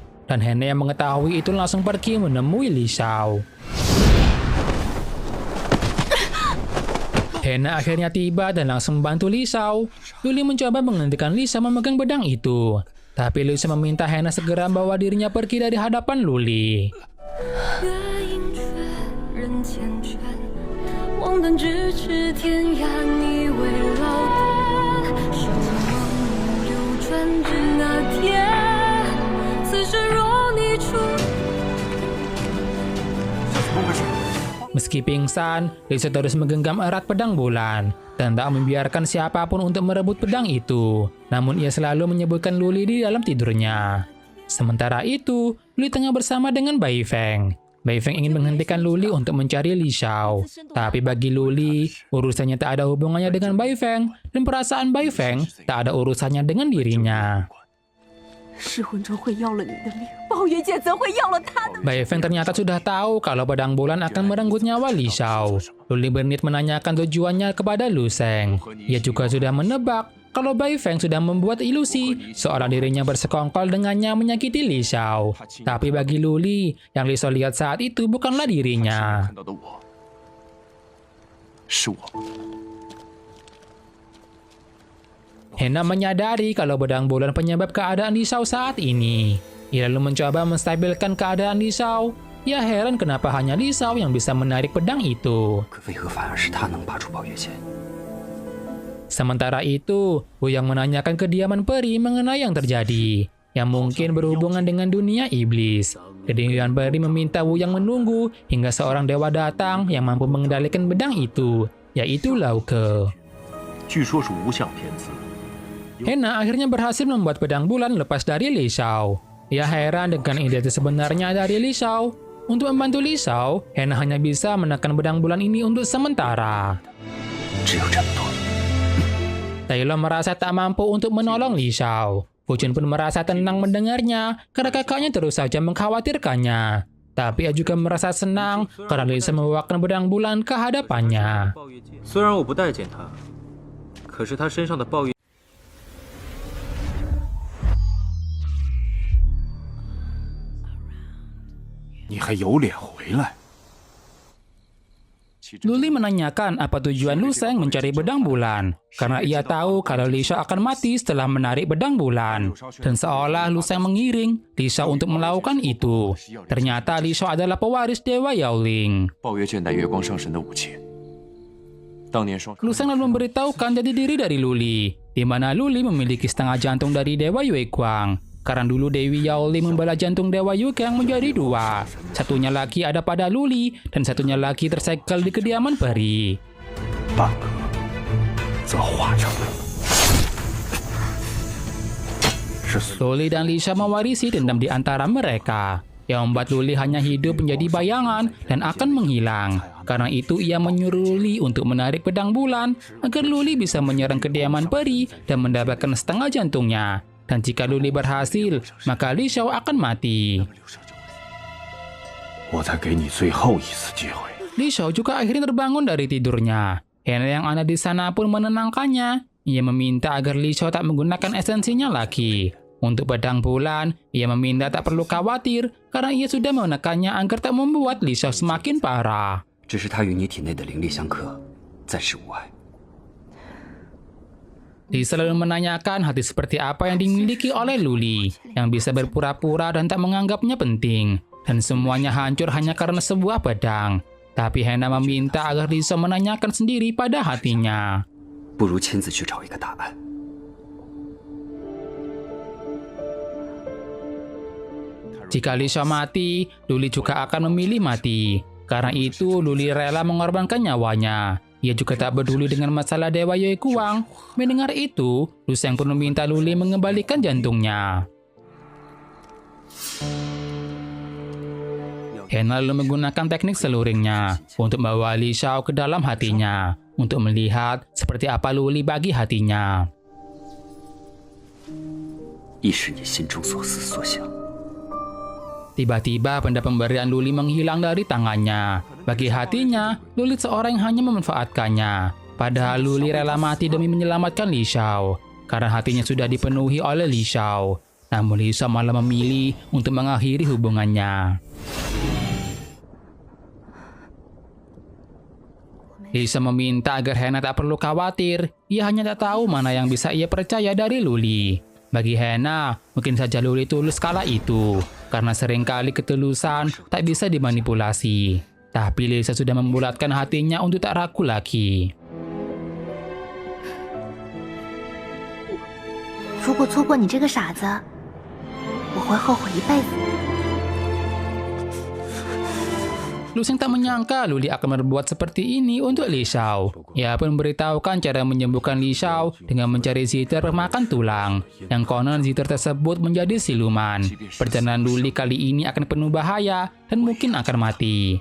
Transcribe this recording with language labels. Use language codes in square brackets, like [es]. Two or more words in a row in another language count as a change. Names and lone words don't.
[id] Dan Hena yang mengetahui itu langsung pergi menemui Li Shao. Hena akhirnya tiba dan langsung membantu Li Shao. Luli mencoba menghentikan Li Shao memegang pedang itu. Tapi Li Shao meminta Hena segera membawa dirinya pergi dari hadapan Luli. [zh] 月盈缺，人缱绻，望断咫尺天涯，你为老爹。守望流转至那天，此时若你出。 [id] Meski pingsan, Li Shao terus menggenggam erat pedang bulan dan tak membiarkan siapapun untuk merebut pedang itu. Namun ia selalu menyebutkan Luli di dalam tidurnya. Sementara itu, Luli tengah bersama dengan Bai Feng. Bai Feng ingin menghentikan Luli untuk mencari Li Shao. Tapi bagi Luli, urusannya tak ada hubungannya dengan Bai Feng, dan perasaan Bai Feng tak ada urusannya dengan dirinya. [zh] 噬魂咒会要了你的命，暴月剑则会要了他的。 [id] Bai Feng ternyata sudah tahu kalau pedang bulan akan merenggut nyawa Li Shao. Luli berniat menanyakan tujuannya kepada Lu Sheng. Ia juga sudah menebak kalau Bai Feng sudah membuat ilusi seolah dirinya bersekongkol dengannya menyakiti Li Shao. Tapi bagi Luli, yang Li Shao lihat saat itu bukanlah dirinya. [zh] 看到的我，是我。 [id] Hena menyadari kalau pedang bulan penyebab keadaan Li Shao saat ini. Ia lalu mencoba menstabilkan keadaan Li Shao. Ia heran kenapa hanya Li Shao yang bisa menarik pedang itu. [zh] 可为何反而是他能拔出暴月剑？ [id] Sementara itu, Wuyang menanyakan kediaman peri mengenai yang terjadi, yang mungkin berhubungan dengan dunia iblis. Kediaman peri meminta Wuyang menunggu hingga seorang dewa datang yang mampu mengendalikan pedang itu, yaitu Lauke. [zh] 据说是无相天子。 [id] Hena akhirnya berhasil membuat pedang bulan lepas dari Li Shao. Ia heran dengan identitas sebenarnya dari Li Shao. Untuk membantu Li Shao, Hena hanya bisa menekan pedang bulan ini untuk sementara. [zh] 只有这么多。 [id] Tai Lou merasa tak mampu untuk menolong Li Shao. Fu Chun pun merasa tenang mendengarnya karena kakaknya terus saja mengkhawatirkannya. Tapi ia juga merasa senang karena Li Shao membawakan pedang bulan ke hadapannya. [zh] 虽然我不待见他，可是他身上的暴月。你还有脸回来？ [id] Luli menanyakan apa tujuan Lu Sheng mencari pedang bulan, karena ia tahu kalau Li Shao akan mati setelah menarik pedang bulan. Dan seolah Lu Sheng mengiring Li Shao untuk melakukan itu. Ternyata Li Shao adalah pewaris Dewa Yaoling. [zh] 暴月剑带月光上神的武器。当年双 [id] Lu Sheng lalu memberitahukan jati diri dari Luli, di mana Luli memiliki setengah jantung dari Dewa Yue Guang. Karena dulu Dewi Yaoling membelah jantung Dewa Yugang menjadi dua. Satunya lagi ada pada Luli, dan satunya lagi tersegel di kediaman peri. [zh] 半个则化成了。是 [id] Luli dan Li Shao mewarisi dendam di antara mereka, yang membuat Luli hanya hidup menjadi bayangan dan akan menghilang. Karena itu ia menyuruh Luli untuk menarik pedang bulan agar Luli bisa menyerang kediaman peri dan mendapatkan setengah jantungnya. Dan jika Luli berhasil, maka Li Shao akan mati. [zh] 我再给你最后一次机会。 [id] Li Shao juga akhirnya terbangun dari tidurnya. Hena yang ada di sana pun menenangkannya. Ia meminta agar Li Shao tak menggunakan esensinya lagi. Untuk pedang bulan, ia meminta tak perlu khawatir karena ia sudah menekannya agar tak membuat Li Shao semakin parah. [zh] 只是它与你体内的灵力相克，暂时无碍。 [id] Li selalu menanyakan hati seperti apa yang dimiliki oleh Luli, yang bisa berpura-pura dan tak menganggapnya penting. Dan semuanya hancur hanya karena sebuah pedang. Tapi Hena meminta agar Li Shao menanyakan sendiri pada hatinya. [zh] 不如亲自去找一个答案。 [id] Jika Li Shao mati, Luli juga akan memilih mati. Karena itu, Luli rela mengorbankan nyawanya. Ia juga tak peduli dengan masalah Dewa Yue Guang. Mendengar itu, Lu Sheng pun meminta Luli mengembalikan jantungnya. Hena lalu menggunakan teknik seluringnya untuk membawa Li Shao ke dalam hatinya, untuk melihat seperti apa Luli bagi hatinya. [zh] 亦是你心中所思所想。 [id] Tiba-tiba benda pemberian Luli menghilang dari tangannya. Bagi hatinya, Luli seorang yang hanya memanfaatkannya. Padahal Luli rela mati demi menyelamatkan Li Shao. Karena hatinya sudah dipenuhi oleh Li Shao. Namun Li Shao malah memilih untuk mengakhiri hubungannya. Li Shao meminta agar Hena tak perlu khawatir. Ia hanya tak tahu mana yang bisa ia percaya dari Luli. Bagi Hena, mungkin saja Luli tulus kala itu, karena seringkali ketulusan tak bisa dimanipulasi. Tapi Li Shao sudah membulatkan hatinya untuk tak ragu lagi. [zh] 如果错过你这个傻子，我会后悔一辈子。 [id] Lu Sheng tak menyangka Luli akan berbuat seperti ini untuk Li Shao. Ia pun memberitahukan cara menyembuhkan Li Shao dengan mencari ziter pemakan tulang. Yang konon ziter tersebut menjadi siluman. Perjalanan Luli kali ini akan penuh bahaya dan mungkin akan mati.